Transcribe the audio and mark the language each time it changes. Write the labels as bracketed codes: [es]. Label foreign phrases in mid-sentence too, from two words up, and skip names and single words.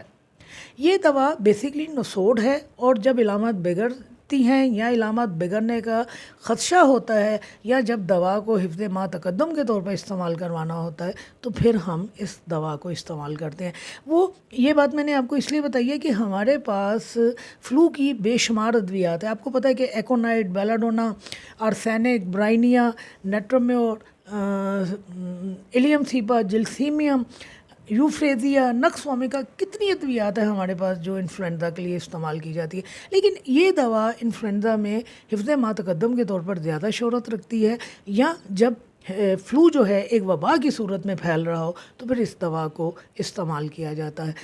[ur] یہ دوا بیسیکلی نسوڈ ہے، اور جب علامات بگڑتی ہیں یا علامات بگڑنے کا خدشہ ہوتا ہے یا جب دوا کو حفظ ما تقدم کے طور پر استعمال کروانا ہوتا ہے تو پھر ہم اس دوا کو استعمال کرتے ہیں۔ یہ بات میں نے آپ کو اس لیے بتائی ہے کہ ہمارے پاس فلو کی بے شمار ادویات ہیں۔ آپ کو پتہ ہے کہ ایکونائٹ، بیلاڈونا، آرسینک، برائنیا، نیٹرومیور، ایلیم سیپا، جلسیمیم، یوفریزیا، نکس وومیکا، کتنی ادویات ہیں ہمارے پاس جو انفلوئنزا کے لیے استعمال کی جاتی ہے، لیکن یہ دوا انفلوئنزا میں حفظ ما تقدم کے طور پر زیادہ شہرت رکھتی ہے، یا جب فلو جو ہے ایک وبا کی صورت میں پھیل رہا ہو تو پھر اس دوا کو استعمال کیا جاتا ہے۔